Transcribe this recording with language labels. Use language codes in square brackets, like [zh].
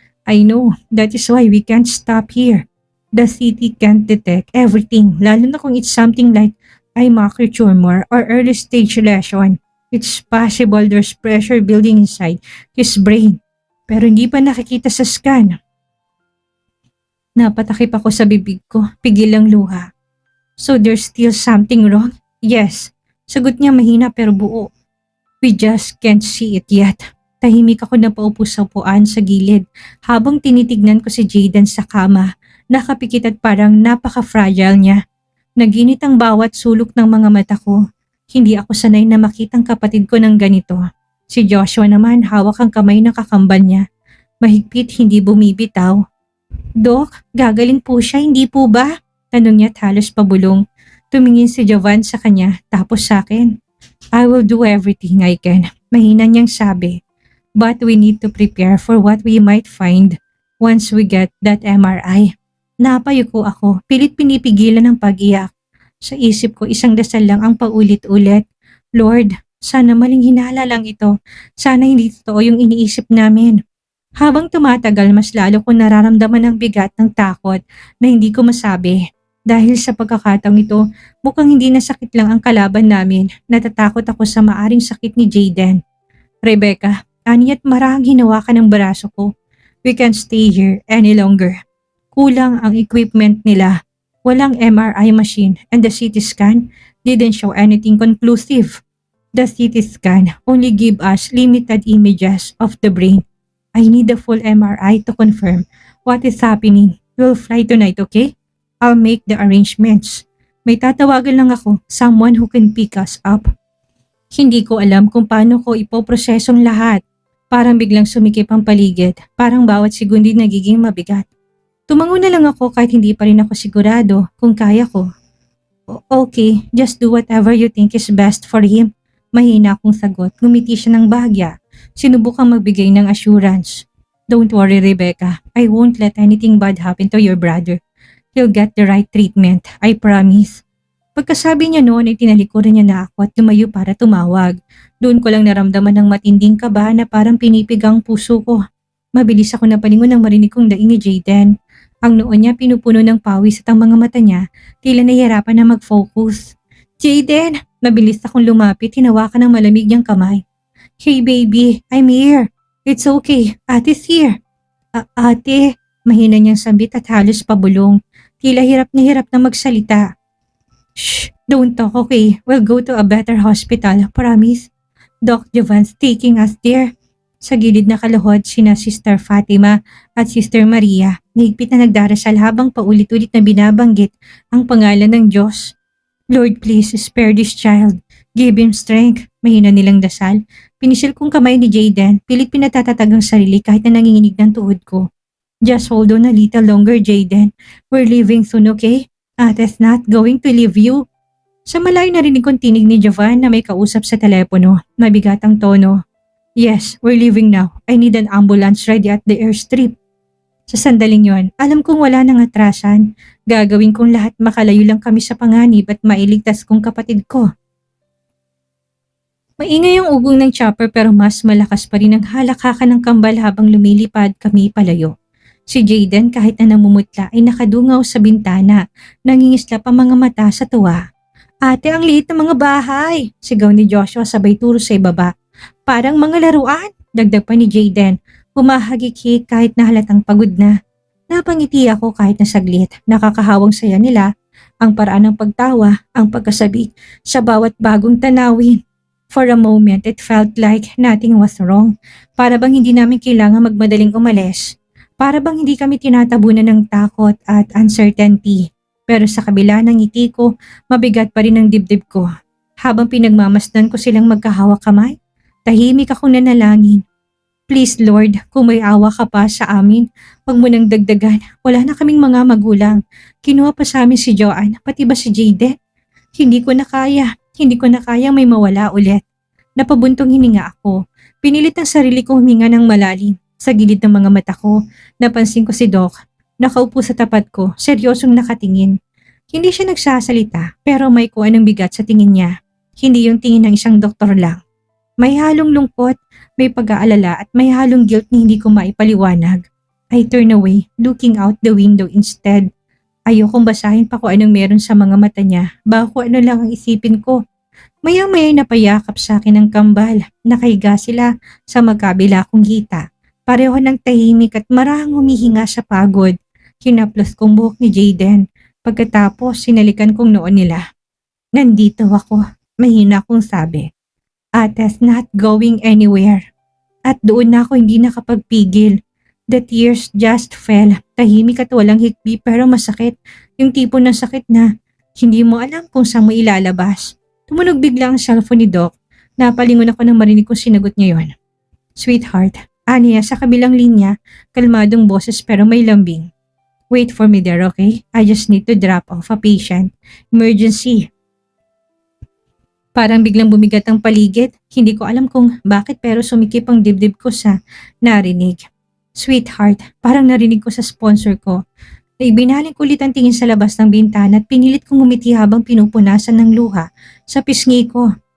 [en] I know, that is why we can't stop here. The CT can't detect everything, [tl] lalo na kung [en] it's something like eye macular tumor or early stage lesion. It's possible there's pressure building inside his brain. [tl] Pero hindi pa nakikita sa scan. Napatakip ako sa bibig ko, pigil ang luha. [en] So there's still something wrong? Yes. [tl] Sagot niya mahina pero buo. [en] We just can't see it yet. [tl] Tahimik ako na paupo sa upuan sa gilid habang tinitignan ko si Jayden sa kama. Nakapikit at parang napaka-fragile niya. Naginit ang bawat sulok ng mga mata ko. Hindi ako sanay na makitang kapatid ko ng ganito. Si Joshua naman hawak ang kamay ng kakambal niya. Mahigpit, hindi bumibitaw. Doc, gagaling po siya, hindi po ba? Tanong niya at halos pabulong. Tumingin si Jovan sa kanya tapos sa akin. [en] I will do everything I can. [tl] Mahina niyang sabi. [en] But we need to prepare for what we might find once we get that MRI. [tl] Napayuko ako, pilit pinipigilan ng pag-iyak. Sa isip ko isang dasal lang ang paulit-ulit. Lord, sana maling hinala lang ito. Sana hindi totoo yung iniisip namin. Habang tumatagal mas lalo ko nararamdaman ang bigat ng takot na hindi ko masabi. Dahil sa pagkakataong ito, mukhang hindi na sakit lang ang kalaban namin. Natatakot ako sa maaring sakit ni Jayden. Rebecca, ani at marahang hinawakan ng braso ko. [en] We can't stay here any longer. [tl] Kulang ang equipment nila. Walang [en] MRI machine and the CT scan didn't show anything conclusive. The CT scan only give us limited images of the brain. I need the full MRI to confirm what is happening. We'll fly tonight, okay? I'll make the arrangements. [tl] May tatawagan lang ako, [en] someone who can pick us up. [tl] Hindi ko alam kung paano ko ipoprosesong lahat. Parang biglang sumikip ang paligid, parang bawat segundo nagiging mabigat. Tumango na lang ako kahit hindi pa rin ako sigurado kung kaya ko. [en] Okay, just do whatever you think is best for him. [tl] Mahina akong sagot, ngumiti siya ng bahagya. Sinubukang magbigay ng assurance. [en] Don't worry, Rebecca. I won't let anything bad happen to your brother. He'll get the right treatment, I promise. [tl] Pagkasabi niya noon ay tinalikuran niya na ako at lumayo para tumawag. Doon ko lang naramdaman ng matinding kaba na parang pinipigang puso ko. Mabilis ako napalingon nang marinig kong daing ni Jayden. Ang noon niya pinupuno ng pawis at ang mga mata niya tila nahihirapan na mag-focus. Jayden! Mabilis akong lumapit, hinawakan ng malamig niyang kamay. [en] Hey baby, I'm here. It's okay, ate's here. [tl] Ate, mahina niyang sambit at halos pabulong. Tila hirap na magsalita. [en] Shh, don't talk, okay? We'll go to a better hospital, promise. Doc Jovan's taking us there. [tl] Sa gilid na kaluhod, sina Sister Fatima at Sister Maria, higpit na nagdarasal habang paulit-ulit na binabanggit ang pangalan ng Diyos. [en] Lord, please spare this child. Give him strength. [tl] Mahina nilang dasal. Pinisil kong kamay ni Jayden, pilit pinatatatag ang sarili kahit na nanginginig ng tuhod ko. [en] Just hold on a little longer, Jayden. We're leaving soon, okay? Ate's not going to leave you. [tl] Sa malayo narinig kong tinig ni Jovan na may kausap sa telepono. Mabigat ang tono. [en] Yes, we're leaving now. I need an ambulance ready at the airstrip. [tl] Sa sandaling yon, alam kong wala nang atrasan. Gagawin kong lahat makalayo lang kami sa panganib at mailigtas kong kapatid ko. Maingay ang ugong ng chopper pero mas malakas pa rin ang halakhakan ng kambal habang lumilipad kami palayo. Si Jayden kahit na namumutla ay nakadungaw sa bintana, nangingislap ang mga mata sa tuwa. Ate, ang liit ng mga bahay! Sigaw ni Joshua sabay turo sa ibaba. Parang mga laruan! Dagdag pa ni Jayden. Humahagik-hik kahit na halatang pagod na. Napangiti ako kahit na saglit. Nakakahawang saya nila. Ang paraan ng pagtawa, ang pagkasabik sa bawat bagong tanawin. [en] For a moment, it felt like nothing was wrong. [tl] Para bang hindi namin kailangan magmadaling umalis. Para bang hindi kami tinatabunan ng takot at uncertainty. Pero sa kabila ng ngiti ko, mabigat pa rin ang dibdib ko. Habang pinagmamasdan ko silang magkahawak kamay, tahimik akong nanalangin. [en] Please Lord, [tl] kung may awa ka pa sa amin, huwag mo nang dagdagan. Wala na kaming mga magulang. Kinuha pa sa amin si Joanne, pati ba si Jayden? Hindi ko na kaya may mawala ulit. Napabuntong hininga ako. Pinilit ang sarili ko huminga ng malalim. Sa gilid ng mga mata ko, napansin ko si Doc. Nakaupo sa tapat ko, seryosong nakatingin. Hindi siya nagsasalita, pero may kuha ng bigat sa tingin niya. Hindi yung tingin ng isang doktor lang. May halong lungkot, may pag-aalala at may halong guilt na hindi ko maipaliwanag. [en] I turn away, looking out the window instead. [tl] Ayokong basahin pa kung anong meron sa mga mata niya, baka kung ano lang ang isipin ko. Maya-maya napayakap sa akin ang kambal. Nakahiga sila sa magkabila kong hita. Pareho ng tahimik at marahang humihinga sa pagod. Hinaplos kong buhok ni Jayden. Pagkatapos sinalikan kong noon nila. Nandito ako, mahina kong sabi. [en] Ate's not going anywhere. [tl] At doon na ako hindi nakapagpigil. [en] The tears just fell. [tl] Tahimik at walang hikbi pero masakit. Yung tipo ng sakit na hindi mo alam kung saan mo ilalabas. Tumunog bigla ang cellphone ni Doc. Napalingon ako nang marinig kong sinagot niya yon. Sweetheart, aniya sa kabilang linya, kalmadong boses pero may lambing. [en] Wait for me there, okay? I just need to drop off a patient. Emergency. [tl] Parang biglang bumigat ang paligid. Hindi ko alam kung bakit pero sumikip ang dibdib ko sa narinig. Sweetheart, parang narinig ko sa sponsor ko. Ibinaling ko ulit ang tingin sa labas ng bintana at pinilit kong umiti habang pinupunasan ng luha sa pisngi ko.